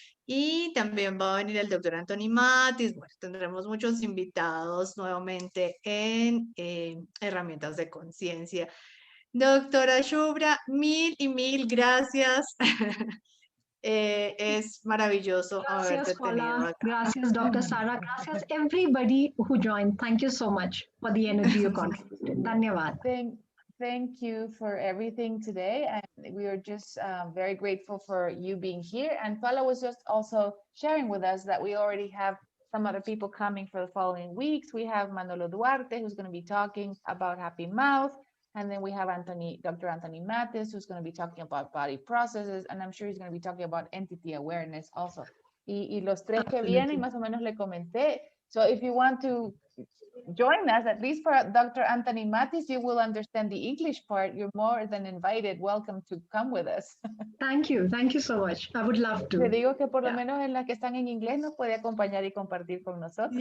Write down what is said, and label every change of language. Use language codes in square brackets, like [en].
[es] Y también va a venir el doctor Anthony Matis. Bueno, tendremos muchos invitados nuevamente en Herramientas de Conciencia. Doctora Shubhra, mil y mil gracias. Es maravilloso haberte tenido acá. Gracias, Dr. Sara. Gracias, [en] everybody who joined. Thank you so much for the energy you contributed. [hi] Dhanyavad. [en] Thank you for everything today. And we are just very grateful for you being here. And Paula was just also sharing with us that we already have some other people coming for the following weeks. We have Manolo Duarte, who's going to be talking about Happy Mouth. And then we have Dr. Anthony Matis, who's going to be talking about body processes. And I'm sure he's going to be talking about entity awareness also. [es] Y los tres que vienen, más o menos le comenté. [en] So if you want to join us, at least for Dr. Anthony Matis, you will understand the English part. You're more than invited. Welcome to come with us. Thank you so much. I would love to. [es] Le digo que por lo menos en las que están en inglés nos puede acompañar y compartir con nosotros.